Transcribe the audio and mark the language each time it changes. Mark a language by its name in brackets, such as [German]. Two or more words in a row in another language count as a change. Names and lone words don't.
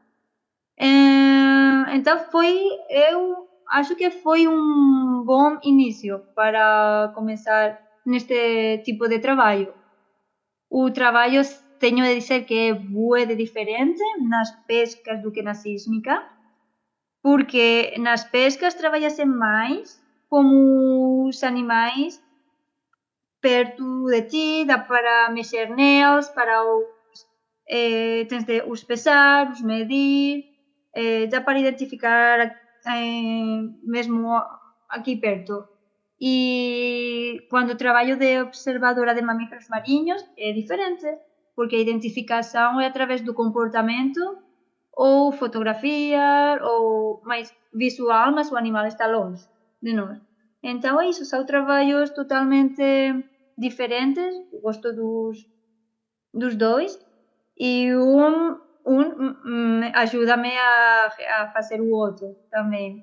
[Portuguese] Então eu acho que foi um bom início para começar neste tipo de trabalho. [Galician] O trabalho, teño de dizer que é bué de diferente nas pescas do que na sísmica, porque nas pescas traballase máis como os animais perto de ti, dá para mexer neles, para tens de os pesar, os medir, dá para identificar mesmo aquí perto. E cando traballo de observadora de mamíferos mariños é diferente, porque a identificación é a través do comportamento ou fotografías ou máis visual, mas o animal está longe de nós. Então é iso, são traballos totalmente diferentes, gosto dos dois, e ajuda-me a fazer o outro também.